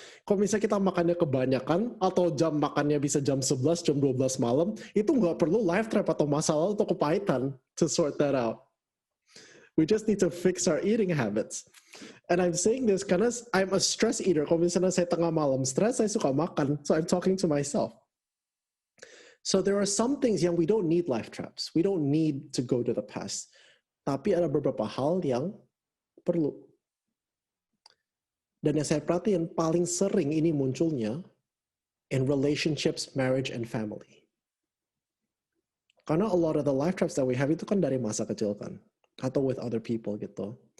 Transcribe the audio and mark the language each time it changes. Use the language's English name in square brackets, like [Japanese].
[Indonesian] Kalau misalnya kita makannya kebanyakan, atau jam makannya bisa jam 11, jam 12 malam, itu nggak perlu life trap atau masalah atau kepahitan [English] to sort that out. We just need to fix our eating habits. And I'm saying this [Indonesian] karena [English] I'm a stress eater. [Indonesian] Kalau misalnya saya tengah malam stres, saya suka makan. [English] So I'm talking to myself. So there are some things yang we don't need life traps. We don't need to go to the past. [Indonesian] Tapi ada beberapa hal yang perlu. Dan yang saya perhatiin paling sering ini munculnya [English] in relationships, marriage, and family. Karena a lot of the life traps that we have [Indonesian] itu kan dari masa kecil kan. [English] Atau with other people gitu.